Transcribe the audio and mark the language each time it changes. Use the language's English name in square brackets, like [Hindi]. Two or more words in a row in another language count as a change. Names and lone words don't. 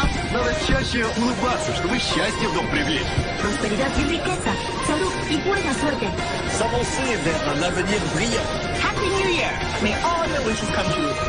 [Russian] Надо чаще улыбаться, чтобы счастье в дом привлечь. [Spanish] Prosperidad y riqueza, salud y buena suerte. Somos de la alegría. [English] Happy New Year! May all your wishes come true.